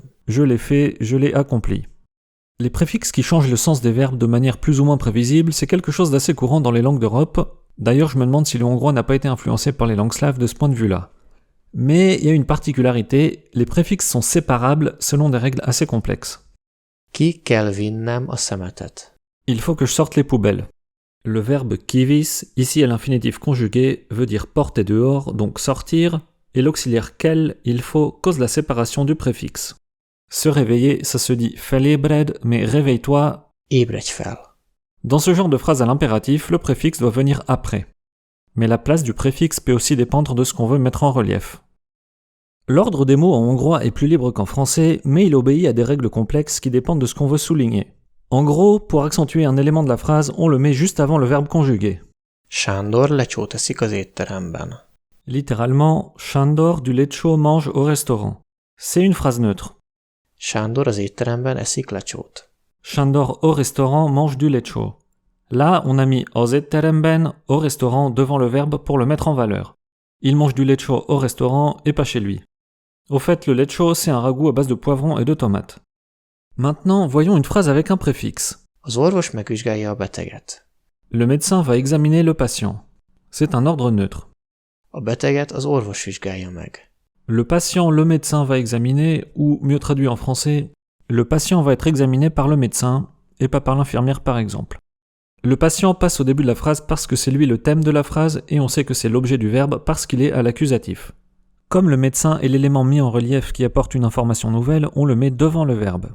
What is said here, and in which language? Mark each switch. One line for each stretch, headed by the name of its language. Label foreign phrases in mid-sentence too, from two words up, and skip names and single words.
French: je l'ai fait, je l'ai accompli. Les préfixes qui changent le sens des verbes de manière plus ou moins prévisible, c'est quelque chose d'assez courant dans les langues d'Europe. D'ailleurs, je me demande si le hongrois n'a pas été influencé par les langues slaves de ce point de vue-là. Mais il y a une particularité, les préfixes sont séparables selon des règles assez complexes.
Hungarian: Ki kell vinnem a szemetet.
French: Il faut que je sorte les poubelles. Le verbe kivis, ici à l'infinitif conjugué, veut dire porter dehors, donc sortir, et l'auxiliaire quel, il faut, cause la séparation du préfixe. Se réveiller, ça se dit felébred, mais réveille-toi.
Hungarian: Ébredj fel.
French: Dans ce genre de phrase à l'impératif, le préfixe doit venir après. Mais la place du préfixe peut aussi dépendre de ce qu'on veut mettre en relief. L'ordre des mots en hongrois est plus libre qu'en français, mais il obéit à des règles complexes qui dépendent de ce qu'on veut souligner. En gros, pour accentuer un élément de la phrase, on le met juste avant le verbe conjugué.
Hungarian: Sándor lecsót eszik az étteremben.
French: Littéralement, Sándor du lecsó mange au restaurant. C'est une phrase neutre.
Hungarian: Sándor az étteremben eszik lecsót.
French: Sándor au restaurant mange du lecsó. Là, on a mis
Hungarian: az étteremben
French: au restaurant devant le verbe pour le mettre en valeur. Il mange du lecsó au restaurant et pas chez lui. Au fait, le lecsó, c'est un ragoût à base de poivrons et de tomates. Maintenant, voyons une phrase avec un préfixe.
Hungarian: Az orvos megvizsgálja a beteget.
French: Le médecin va examiner le patient. C'est un ordre neutre.
Hungarian: A beteget az orvos vizsgálja meg.
French: Le patient, le médecin va examiner, ou mieux traduit en français, le patient va être examiné par le médecin et pas par l'infirmière par exemple. Le patient passe au début de la phrase parce que c'est lui le thème de la phrase et on sait que c'est l'objet du verbe parce qu'il est à l'accusatif. Comme le médecin est l'élément mis en relief qui apporte une information nouvelle, on le met devant le verbe.